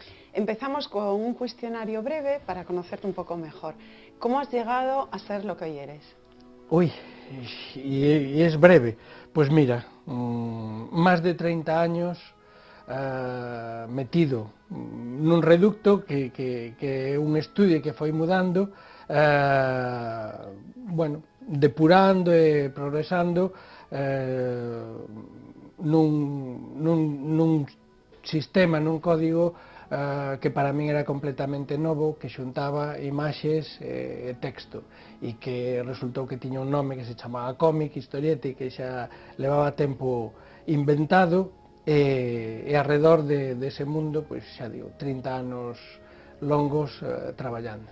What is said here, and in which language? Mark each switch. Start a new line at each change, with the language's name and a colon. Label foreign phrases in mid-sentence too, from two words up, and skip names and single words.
Spanish: Empezamos con un cuestionario breve para conocerte un poco mejor. ¿Cómo has llegado a ser lo que hoy eres? Uy, y es breve. Pues mira, más de 30 años metido
Galician: nun reducto que é un estudio que foi mudando, bueno, depurando e progresando nun sistema, nun código que para min era completamente novo, que xuntaba imaxes e texto, e que resultou que tiña un nome que se chamaba cómic, historieta, e que xa levaba tempo inventado, e arredor dese mundo, pois xa digo, 30 anos longos traballando.